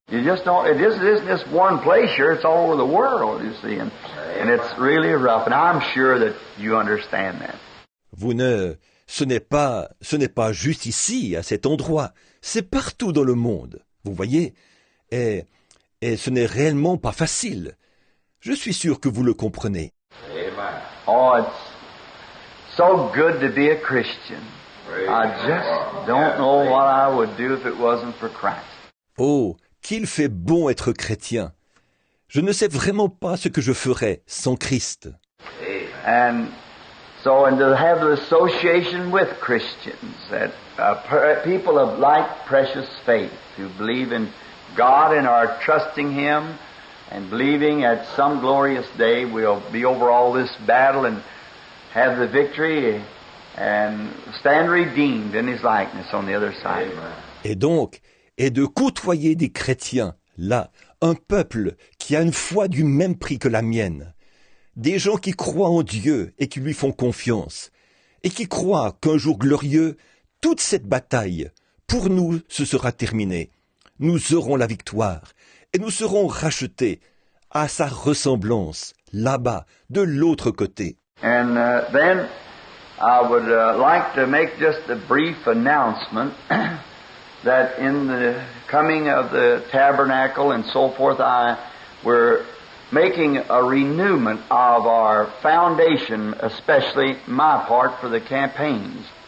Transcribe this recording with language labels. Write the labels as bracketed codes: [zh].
[en] You just don't, it isn't just one place here, it's all over the world, you see, and it's really rough, and I'm sure that you understand that. [fr] Ce n'est pas juste ici, à cet endroit, c'est partout dans le monde, vous voyez, et ce n'est réellement pas facile. Je suis sûr que vous le comprenez. [en] Amen. Oh, it's so good to be a Christian. I just don't know what I would do if it wasn't for Christ. [fr] Oh, qu'il fait bon être chrétien. Je ne sais vraiment pas ce que je ferais sans Christ. [en] And to have the association with Christians, that people of like precious faith, who believe in God and are trusting Him and believing at some glorious day we'll be over all this battle and have the victory and stand redeemed in His likeness on the other side. [fr] Et donc, de côtoyer des chrétiens, là, un peuple qui a une foi du même prix que la mienne, des gens qui croient en Dieu et qui lui font confiance, et qui croient qu'un jour glorieux, toute cette bataille, pour nous, ce sera terminé. Nous aurons la victoire, et nous serons rachetés à sa ressemblance, là-bas, de l'autre côté. [en] And then I would like to make just a brief announcement that in the coming of the tabernacle and so forth, we're making a renewment of our foundation, especially my part for the campaigns.